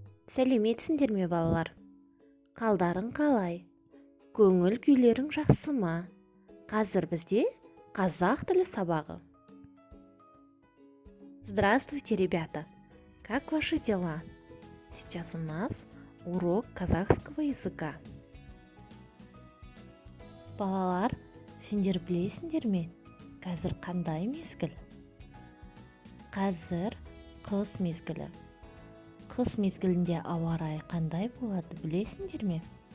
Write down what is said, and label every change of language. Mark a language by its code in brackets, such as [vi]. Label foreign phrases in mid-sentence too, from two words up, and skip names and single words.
[kk] Сәлеметсіңдер ме балалар? Қалдарың қалай? Көңіл күйлерің жақсы ма? Қазір бізде қазақ тілі сабағы. [ru] Здравствуйте, ребята! Как ваши дела? Сейчас у нас урок казахского языка. [kk] Балалар, сендер білесіңдер ме? Қазір қандай мезгіл? Қазір қыс мезгілі. Қыс мезгілінде ауа райы қандай болады, білесіңдер ме?